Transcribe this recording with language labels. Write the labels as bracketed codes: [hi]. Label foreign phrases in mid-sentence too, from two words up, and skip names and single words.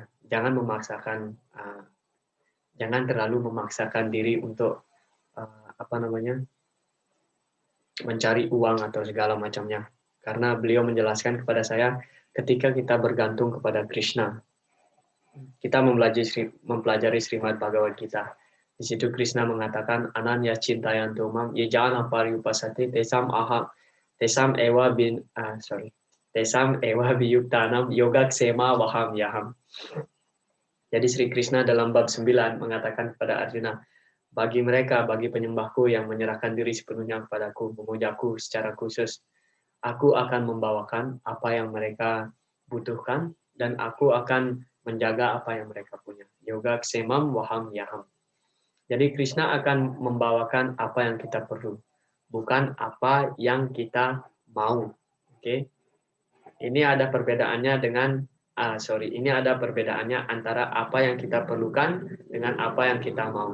[id] Jangan jangan terlalu memaksakan diri untuk mencari uang atau segala macamnya. Karena beliau menjelaskan kepada saya, ketika kita bergantung kepada Krishna, kita mempelajari Srimad Bhagavad Gita. Di situ Krishna mengatakan [sa] अनन्य चिन्तयन्तो माम् येजना पर्युपासते तेषाम् एव बियुक्तानाम् योगक्षेम वहम् यहम्. [id] Jadi Sri Krishna dalam bab 9 mengatakan kepada Arjuna, bagi penyembahku yang menyerahkan diri sepenuhnya kepadaku, memujaku secara khusus, aku akan membawakan apa yang mereka butuhkan dan aku akan menjaga apa yang mereka punya. [sa] योग क्षेमम् वहम् यहम्. [id] Jadi Krishna akan membawakan apa yang kita perlu, bukan apa yang kita mau. Oke. Ini ada perbedaannya ini ada perbedaannya antara apa yang kita perlukan dengan apa yang kita mau.